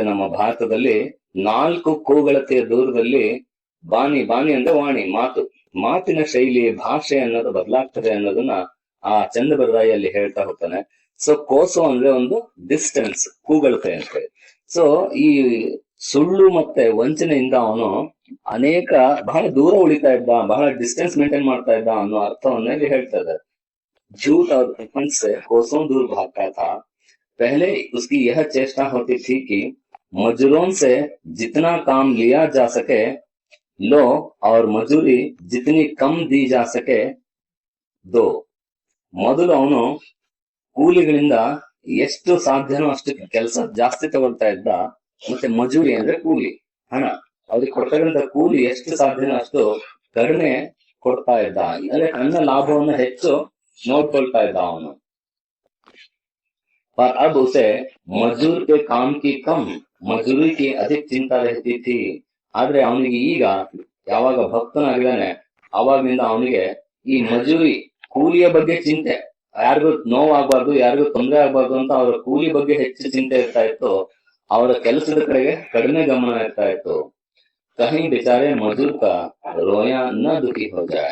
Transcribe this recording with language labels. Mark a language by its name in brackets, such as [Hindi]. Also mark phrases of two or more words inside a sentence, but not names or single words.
[Kannada] ನಮ್ಮ ಭಾರತದಲ್ಲಿ 4 ಕೂಗಳತೆಯ ದೂರದಲ್ಲಿ ಬಾನಿ ಅಂದ್ರೆ ವಾಣಿ, ಮಾತಿನ ಶೈಲಿ, ಭಾಷೆ ಅನ್ನೋದು ಬದಲಾಗ್ತದೆ ಅನ್ನೋದನ್ನ ಆ ಚಂದಬರದಾಯಿಯಲ್ಲಿ ಹೇಳ್ತಾ ಹೋಗ್ತಾನೆ. ಸೊ ಕೋಸು ಅಂದ್ರೆ ಒಂದು ಡಿಸ್ಟೆನ್ಸ್, ಕೂಗಳತೆ ಅಂತ ಹೇಳಿ. ಸೊ ಈ ಸುಳ್ಳು ಮತ್ತೆ ವಂಚನೆಯಿಂದ ಅವನು ಬಹಳ ದೂರ ಉಳಿತಾ ಇದ್ದ, ಬಹಳ [English] distance maintain [Kannada] ಮಾಡ್ತಾ ಇದ್ದ ಅನ್ನೋ ಅರ್ಥವನ್ನ ಇಲ್ಲಿ ಹೇಳ್ತಾ ಇದ್ದಾರೆ. [Hindi] झूठ और प्रपंच से कोसों दूर भागता था. पहले उसकी यह चेष्टा होती थी कि मजदूरों से जितना काम लिया जा सके लो और मजूरी जितनी कम दी जा सके दो. [Kannada] ಮೊದಲು ಅವನು ಕೂಲಿಗಳಿಂದ ಎಷ್ಟು ಸಾಧ್ಯನೋ ಅಷ್ಟು ಕೆಲಸ ಜಾಸ್ತಿ ತಗೊಳ್ತಾ ಇದ್ದ, ಮತ್ತೆ ಮಜೂರಿ ಅಂದ್ರೆ ಕೂಲಿ, ಹಣ, ಅವ್ರಿಗೆ ಕೊಡ್ತಕ್ಕಂಥ ಕೂಲಿ ಎಷ್ಟು ಸಾಧ್ಯನೋ ಅಷ್ಟು ಕಡಿಮೆ ಕೊಡ್ತಾ ಇದ್ದ. ಅಂದ್ರೆ ತನ್ನ ಲಾಭವನ್ನು ಹೆಚ್ಚು ನೋಡ್ಕೊಳ್ತಾ ಇದ್ದ ಅವನು. [Hindi] पर अब उसे मजदूर के काम की कम, मजदूरी की अधिक चिंता रहती थी. [Kannada] ಆದ್ರೆ ಅವನಿಗೆ ಈಗ ಯಾವಾಗ ಭಕ್ತನಾಗಿದ್ದಾನೆ ಅವಾಗಿನಿಂದ ಅವನಿಗೆ ಈ ಮಜೂರಿ, ಕೂಲಿಯ ಬಗ್ಗೆ ಚಿಂತೆ, ಯಾರಿಗೂ ನೋವಾಗಬಾರ್ದು, ಯಾರಿಗೂ ತೊಂದರೆ ಆಗ್ಬಾರ್ದು ಅಂತ ಅವರ ಕೂಲಿ ಬಗ್ಗೆ ಹೆಚ್ಚು ಚಿಂತೆ ಇರ್ತಾ ಇತ್ತು, ಅವರ ಕೆಲಸದ ಕಡೆಗೆ ಕಡಿಮೆ ಗಮನ ಇರ್ತಾ ಇತ್ತು. [Hindi] कहीं बेचारे मजूर का रोयाँ न दुखी हो जाय.